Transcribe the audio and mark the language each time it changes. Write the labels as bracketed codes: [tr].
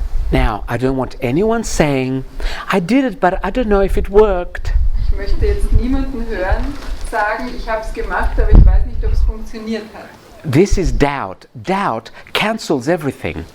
[en] Now, I don't want anyone saying, I did it, but I don't know if it worked. [de] Ich möchte jetzt niemanden hören sagen, ich habe es gemacht, aber ich weiß nicht, ob es funktioniert hat. [en] This is doubt. Doubt cancels everything.